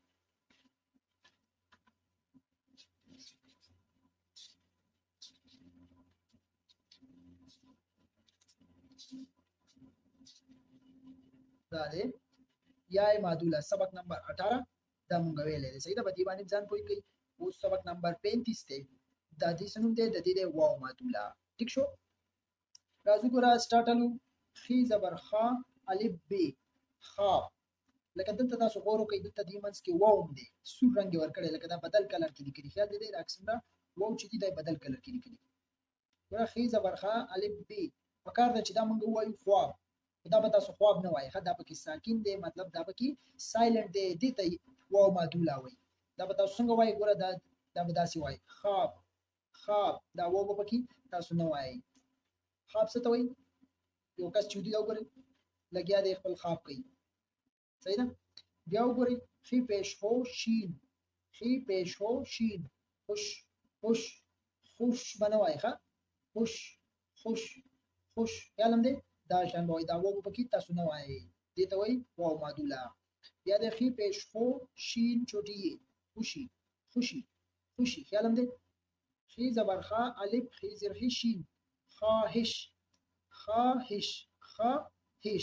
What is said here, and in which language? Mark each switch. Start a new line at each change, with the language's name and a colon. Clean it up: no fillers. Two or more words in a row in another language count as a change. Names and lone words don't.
Pashto: دا دی یای مادولا سبق نمبر 18 دا مونږ ویلی دی. صحیح ده؟ په دې باندې ځان پوه کړئ. اوس سبق نمبر 35 دی. دا دې څه نوم دی؟ د دې دی واو مادولا. ټیک شو؟ راځو ګوره سټارټلو. خې زبر خا الف ب خواب. لکه دلته تاسو غور وکړئ دلته دې منځ کې واو دی سور رنګ یې ورکړی لکه دا بدل کلر کې لیکلي. خیال دی دا اکسنده واو چې دي دا بدل کلر کې لیکلي. ګوره خې زبر خا الف ب پکار ده چې دا مونږ ووایو خواب. دا به تاسو خواب نه وایي. دا پکې ساکن دی مطلب دا پکې سایلنټ دی. دې ته واو مادولا وایي. دا به تاسو څنګه وایي؟ ګوره دا به داسې وایي خواب خواب. دا واو به پکې تاسو نه وایي. خواب څه ته وایي؟ یو کس چې ودي دا وګورئ لګیا دی خپل خواب کوي. صحیح ده؟ بیا وګورئ خې پیش هو شین. خې پیش هو شین خوش خوش خوش به نه وایي. ښه خوش خوش خوش. خیال هم دی دا شان به وایي. دا واو پکې تاسو نه وایي. دې ته وایي واو مادولا. بیا د خې پیش هو شین چوټي خوشي خوشي خوشي. خیال هم دی خې زبر خا الف خې زر خې شین خواهش خواهش خواهش.